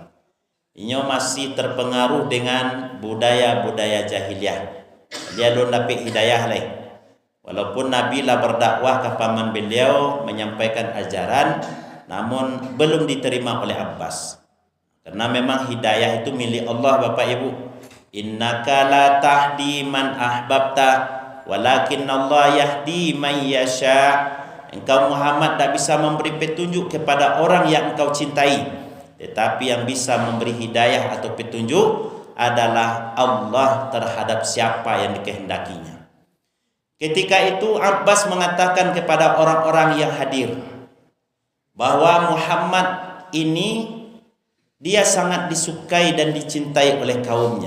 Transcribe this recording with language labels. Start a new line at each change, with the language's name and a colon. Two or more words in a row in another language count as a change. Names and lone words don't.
Indonesian: Dia masih terpengaruh dengan budaya-budaya jahiliyah. Dia belum dapat hidayah lagi. Walaupun Nabi lah berdakwah ke paman beliau menyampaikan ajaran, namun belum diterima oleh Abbas. Karena memang hidayah itu milik Allah Bapak Ibu.
Arabic: إنك لا تهدي من أحببت ولكن الله يهدي من يشاء.
Indonesian: Engkau Muhammad tak bisa memberi petunjuk kepada orang yang engkau cintai, tetapi yang bisa memberi hidayah atau petunjuk adalah Allah terhadap siapa yang dikehendakinya. Ketika itu Abbas mengatakan kepada orang-orang yang hadir bahwa Muhammad ini dia sangat disukai dan dicintai oleh kaumnya.